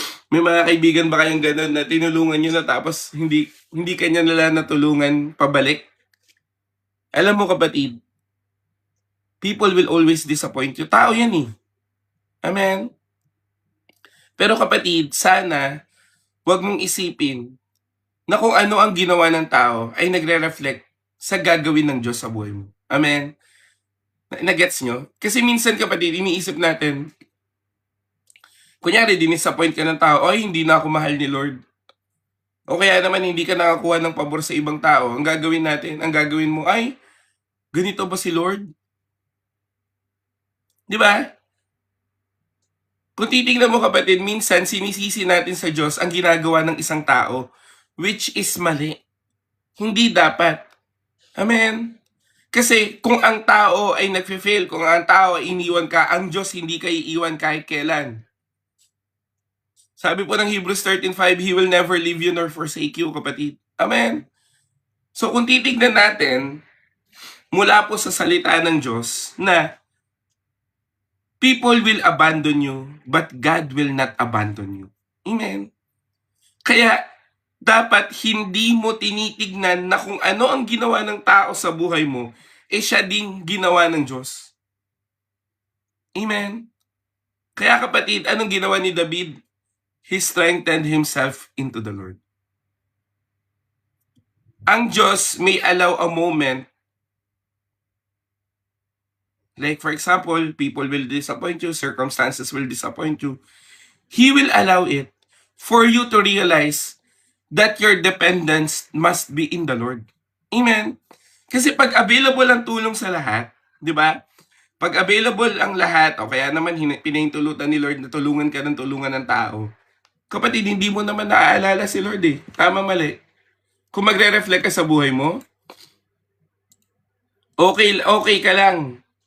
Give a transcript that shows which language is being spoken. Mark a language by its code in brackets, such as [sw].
[tl] May mga kaibigan ba kayong ganun na tinulungan nyo na tapos hindi kanya nila natulungan pabalik? Alam mo, kapatid, [en] people will always disappoint you. [tl] Tao yan eh. Amen? Pero kapatid, sana wag mong isipin na kung ano ang ginawa ng tao ay nagre-reflect sa gagawin ng Diyos sa buhay mo. Amen? Nagets nyo? Kasi minsan, kapatid, iniisip natin, kunyari, dinisappoint ka ng tao, ay, hindi na ako mahal ni Lord. O kaya naman, hindi ka nakakuha ng pabor sa ibang tao. Ang gagawin mo, ay, ganito ba si Lord? Di ba? Kung titingnan mo, kapatid, minsan sinisisi natin sa Diyos ang ginagawa ng isang tao, [en] which is [tl] mali. Hindi dapat. Amen? Kasi kung ang tao ay nagfe-fail, kung ang tao ay iniwan ka, ang Diyos hindi ka iiwan kahit kailan. Sabi po ng [en] Hebrews 13:5, He will never leave you nor forsake you, kapatid. [tl] Amen? So kung titignan natin, mula po sa salita ng Diyos, na [en] people will abandon you, but God will not abandon you. [tl] Amen? Kaya, dapat hindi mo tinitignan na kung ano ang ginawa ng tao sa buhay mo, siya ding ginawa ng Diyos. Amen? Kaya kapatid, anong ginawa ni David? [en] He strengthened himself into the Lord. [tl] Ang Diyos [en] may allow a moment, like for example, people will disappoint you, circumstances will disappoint you. He will allow it for you to realize that your dependence must be in the Lord. [tl] Amen? Kasi pag available ang tulong sa lahat, di ba? Pag available ang lahat, o kaya naman pinahintulutan ni Lord na tulungan ka ng tulungan ng tao, kapatid, hindi mo naman naaalala si Lord eh. Tama, mali. Kung magre-reflect ka sa buhay mo, okay ka lang.